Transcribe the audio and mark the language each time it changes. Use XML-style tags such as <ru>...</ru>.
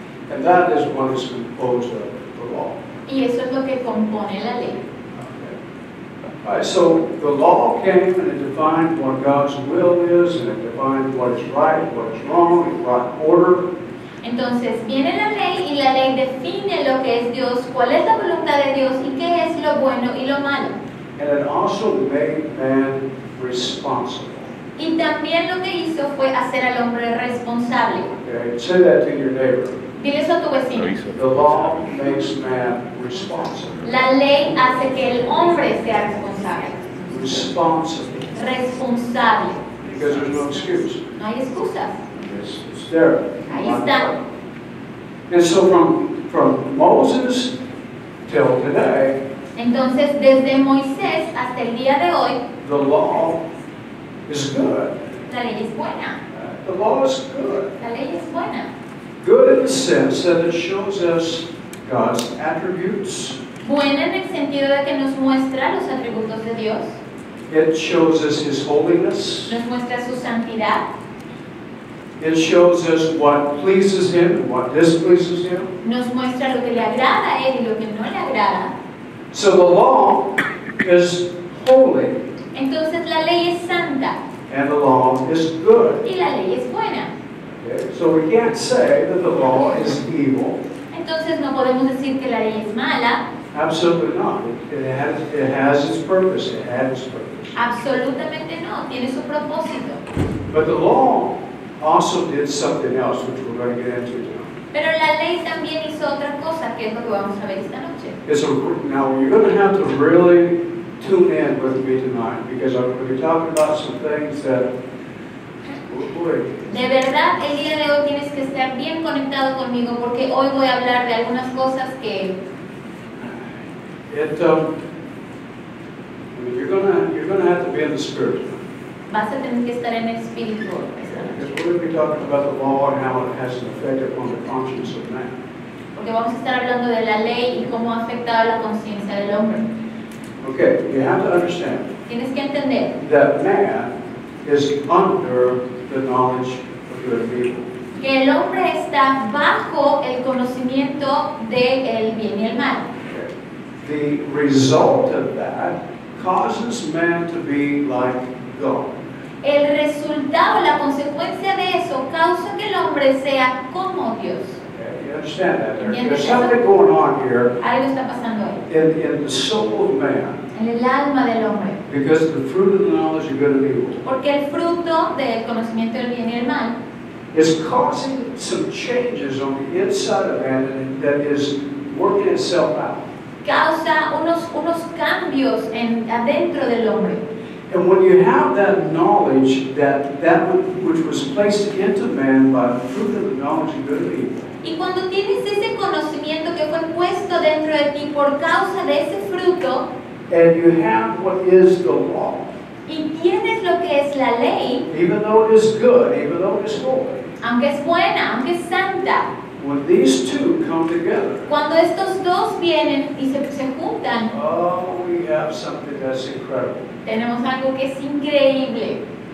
<en>And that is what is composed of the law.</en> <es>Y eso es lo que compone la ley.</es> <en>All right, so the law came and it defined what God's will is, and it defined what is right, what is wrong, it brought order.</en> <es>Entonces viene la ley y la ley define lo que es Dios, cuál es la voluntad de Dios y qué es lo bueno y lo malo.</es> <en>And it also made man responsible.</en> <es>Y también lo que hizo fue hacer al hombre responsable.</es> <en>Okay, say that to your neighbor.</en> <es>Dile eso a tu vecino.</es> <en>The law makes man responsible.</en> <es>La ley hace que el hombre sea responsable.</es> <en>Responsible.</en> <es>Responsable.</es> <en>Because there's no excuse.</en> <es>No hay excusas.</es> <en>It's there.</en> <es>Ahí está.</es> <en>And so from Moses till today,</en> <es>Entonces, desde Moisés hasta el día de hoy,</es> <en>the law is good.</en> <es>la ley es buena.</es> <en>The law is good.</en> <es>La ley es buena.</es> <en>Good in the sense that it shows us God's attributes.</en> <es>Buena en el sentido de que nos muestra los atributos de Dios,</es> <en>It shows us His holiness.</en> <es>nos muestra su santidad,</es> <en>It shows us what pleases Him and what displeases Him.</en> <es>nos muestra lo que le agrada a Él y lo que no le agrada.</es> <en>So the law is holy</en> <es>Entonces la ley es santa</es> <en>and the law is good.</en> <es>y la ley es buena.</es> <en>Okay? So we can't say that the law is evil.</en> <es>Entonces no podemos decir que la ley es mala.</es> <en>Absolutely not. It has its purpose. It had its purpose.</en> <es>Absolutamente no, tiene su propósito.</es> <en>But the law also did something else, which we're going to get into now.</en> <es>Pero la ley también hizo otra cosa, que es lo que vamos a ver esta noche.</es> <en>Now you're going to have to really tune in with me tonight, because I'm going to be talking about some things that</en> <es>De verdad, el día de hoy tienes que estar bien conectado conmigo porque hoy voy a hablar de algunas cosas que</es> <en>you're gonna have to be in the spirit.</en> <es>vas a tener que estar en el espíritu esta noche.</es> <en>Because we're going to be talking about the law and how it has an effect upon the conscience of man.</en> <es>Porque vamos a estar hablando de la ley y cómo ha afectado la conciencia del hombre.</es> <en>Okay, you have to understand</en> <es>Tienes que entender</es> <en>that man is under the knowledge of good and evil.</en> <es>que el hombre está bajo el conocimiento del bien y el mal.</es> <en>Okay. The result of that causes man to be like God.</en> <es>El resultado, la consecuencia de eso causa que el hombre sea como Dios.</es> <en>Okay, you understand that?</en> <es>¿Entiendes</es> <en>There's</en> <es>eso?</es> <en>something going on here</en> <es>Algo está pasando ahí.</es> <en>in the soul of man</en> <es>En el alma del hombre.</es> <en>because of the fruit of the knowledge of good and evil.</en> <es>Porque el fruto del conocimiento del bien y el mal</es> <en>Is causing some changes on the inside of man and that is working itself out.</en> <es>causa unos cambios adentro del hombre.</es> <en>And when you have that knowledge that which was placed into man by the fruit of the knowledge of good and evil,</en> <es>Y cuando tienes ese conocimiento que fue puesto dentro de ti por causa de ese fruto,</es> <en>and you have what is the law,</en> <es>y tienes lo que es la ley,</es> <en>even though it is good, even though it is holy,</en> <es>aunque es buena, aunque es santa,</es> <en>when these two come together,</en> <es>cuando estos dos vienen y se juntan,</es> <en>oh, we have something that's incredible.</en> <es>tenemos algo que es increíble.</es>